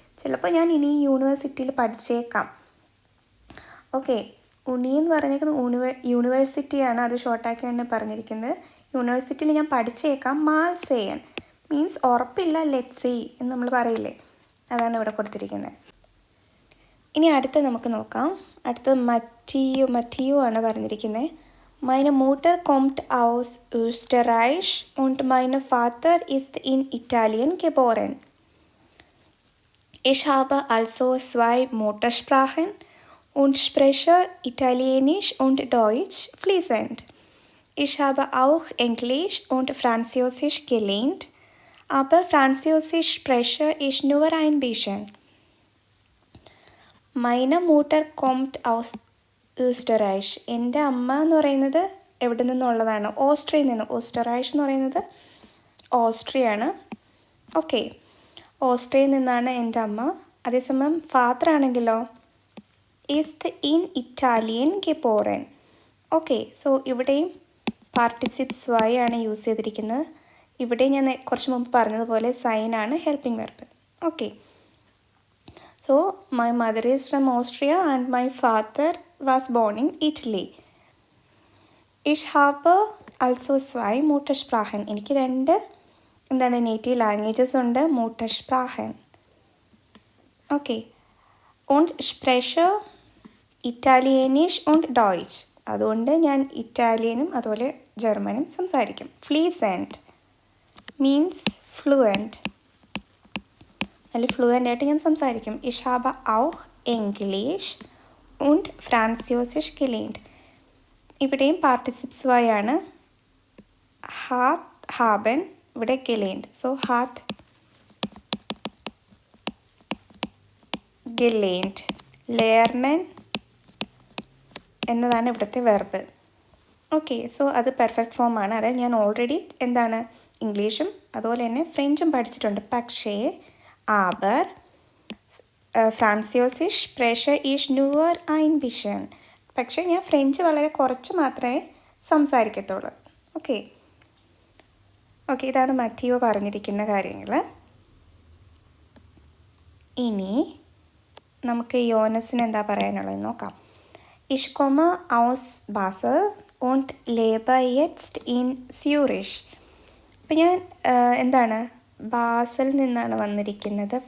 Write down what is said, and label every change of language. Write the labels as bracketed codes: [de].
[ml] ചിലപ്പോൾ ഞാൻ ഇനി യൂണിവേഴ്സിറ്റിയിൽ പഠിച്ചേക്കാം. ഓക്കെ, ഉണി എന്ന് പറഞ്ഞേക്കുന്നത് യൂണിവേഴ്സിറ്റിയാണ്, അത് ഷോർട്ടാക്കിയാണ് പറഞ്ഞിരിക്കുന്നത്. യൂണിവേഴ്സിറ്റിയിൽ ഞാൻ പഠിച്ചേക്കാം. [de] മാൽ സേയൻ [ml] മീൻസ് ഉറപ്പില്ല, [en] let see [ml] എന്ന് നമ്മൾ പറയില്ലേ, അതാണ് ഇവിടെ കൊടുത്തിരിക്കുന്നത്. ഇനി അടുത്ത് നമുക്ക് നോക്കാം. അടുത്ത് മറ്റിയു ആണ് പറഞ്ഞിരിക്കുന്നത്. [de] Meine Mutter kommt aus Österreich und mein Vater ist in Italien geboren. Ich habe also 2 Muttersprachen und spreche Italienisch und Deutsch fließend. Ich habe auch Englisch und Französisch gelernt, aber Französisch spreche ich nur ein bisschen. Meine Mutter kommt aus Österreich. [ml] എൻ്റെ അമ്മ എന്ന് പറയുന്നത് എവിടെ നിന്നുള്ളതാണ്? ഓസ്ട്രിയയിൽ നിന്ന്. ഓസ്റ്ററൈഷ് എന്ന് പറയുന്നത് ഓസ്ട്രിയാണ്. Okay, ഓസ്ട്രിയയിൽ നിന്നാണ് എൻ്റെ അമ്മ. അതേസമയം ഫാദർ ആണെങ്കിലോ [de] ഈസ്റ്റ് ഇൻ ഇറ്റാലിയൻ ഗെബോറൻ. [ml] Okay, so ഇവിടെയും പാർട്ടിസിപ്സ് വൈ ആണ് യൂസ് ചെയ്തിരിക്കുന്നത്. ഇവിടെ ഞാൻ കുറച്ച് മുമ്പ് പറഞ്ഞതുപോലെ സൈനാണ് helping verb. [en] Okay, so my mother is from Austria and my father was born in Italy. [de] Ich habe also 2 Muttersprachen. [ml] എനിക്ക് 2 നേറ്റീവ് ലാംഗ്വേജസ് ഉണ്ട്. [de] Muttersprachen. Okay. Und spreche ഇറ്റാലിയനിഷ് und Deutsch. [ml] അതുകൊണ്ട് ഞാൻ ഇറ്റാലിയനും അതുപോലെ ജർമ്മനും സംസാരിക്കും. ഫ്ലീസെൻറ്റ് മീൻസ് ഫ്ലുവൻറ്റ്, നല്ല ഫ്ലുവൻ്റ് ആയിട്ട് ഞാൻ സംസാരിക്കും. [de] Ich habe auch Englisch und Französisch gelernt. [ml] ഇവിടെയും പാർട്ടിസിപ്സ് വായാണ്. ഹാത്ത് ഹാബൻ ഇവിടെ gelernt. So Haat gelernt. lernen എന്നതാണ് ഇവിടുത്തെ വെർബ്. ഓക്കെ, സോ അത് പെർഫെക്റ്റ് ഫോമാണ്. അതായത് ഞാൻ ഓൾറെഡി എന്താണ് ഇംഗ്ലീഷും അതുപോലെ തന്നെ ഫ്രഞ്ചും പഠിച്ചിട്ടുണ്ട്. പക്ഷേ [de] aber ഫ്രാൻസിയോസിഷ് പ്രേഷർ ഈഷ് ന്യൂവർ ഐൻ ബിഷൻ. [ml] പക്ഷേ ഞാൻ ഫ്രഞ്ച് വളരെ കുറച്ച് മാത്രമേ സംസാരിക്കത്തുള്ളൂ. ഓക്കെ ഓക്കെ, ഇതാണ് മത്തിയോ പറഞ്ഞിരിക്കുന്ന കാര്യങ്ങൾ. ഇനി നമുക്ക് യോനസിന് എന്താ പറയാനുള്ളത് നോക്കാം. [de] Ich komme aus Basel und lebe jetzt in Zürich. [ml] അപ്പം ഞാൻ എന്താണ് ബാസൽ നിന്നാണ് വന്നിരിക്കുന്നത്.